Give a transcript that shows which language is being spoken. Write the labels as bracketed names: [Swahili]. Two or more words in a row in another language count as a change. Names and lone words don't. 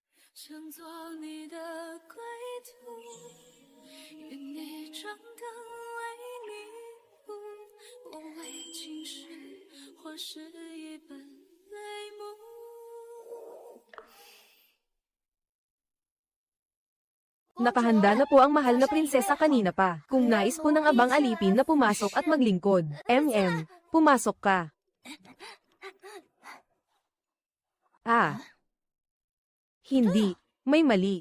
[Chinese] 乘坐你的归途，愿你长得为迷雾，无畏情绪，或是一本泪目。 [Filipino] Nakahanda na po ang mahal na prinsesa kanina pa. Kung nais po ng abang alipin na pumasok at maglingkod. Pumasok ka. Hindi. May mali.